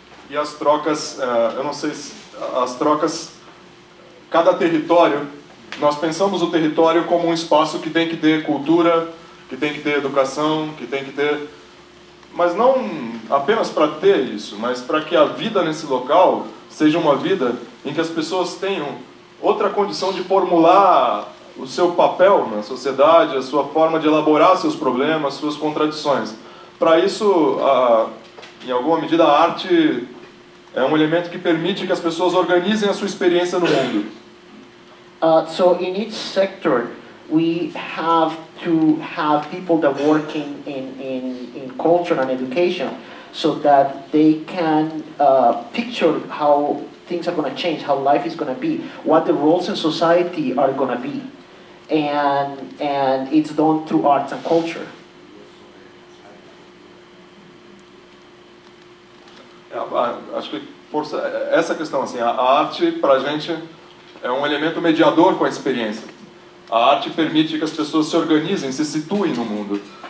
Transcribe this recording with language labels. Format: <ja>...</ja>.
<pt>E as trocas, eu não sei se as trocas, cada território, nós pensamos o território como um espaço que tem que ter cultura, que tem que ter educação, que tem que ter, mas não apenas para ter isso, mas para que a vida nesse local seja uma vida em que as pessoas tenham outra condição de formular o seu papel na sociedade, a sua forma de elaborar seus problemas, suas contradições. Para isso, em alguma medida, a arte é um elemento que permite que as pessoas organizem a sua experiência no mundo.</pt> <en>So in each sector, we have to have people that work in culture and education so that they can picture how things are going to change, how life is going to be, what the roles in society are going to be. And it's done through arts and culture.</en> <pt>Acho que essa questão, assim, a arte para a gente é um elemento mediador com a experiência. A arte permite que as pessoas se organizem, se situem no mundo.</pt>